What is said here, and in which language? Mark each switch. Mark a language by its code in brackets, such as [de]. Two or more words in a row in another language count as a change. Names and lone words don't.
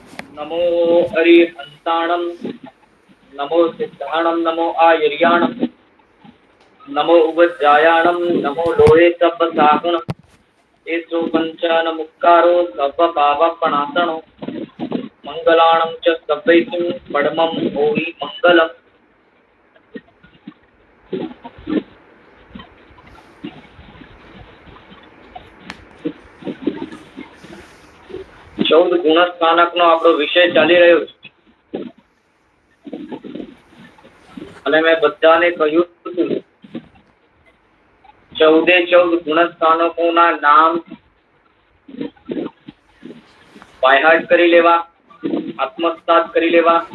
[pra] नमो अरिहंताणं नमो सिद्धाणं नमो आयर्याणं नमो उवज्जायाणं नमो लोहे सब्बसाहुणं एसो पंचान मुक्कारो सर्वपावपणासनो मंगलाणं च सभ्यैतुं परमं भूरि मंगलम्। [gu] ચૌદ ગુણસ્થાનક નો આપણો વિષય ચાલી રહ્યો છે અને મેં બધાને કહ્યું હતું 14 ગુણસ્થાનકોના નામ બાયહાર્ટ કરી લેવા, આત્મસાત કરી લેવા।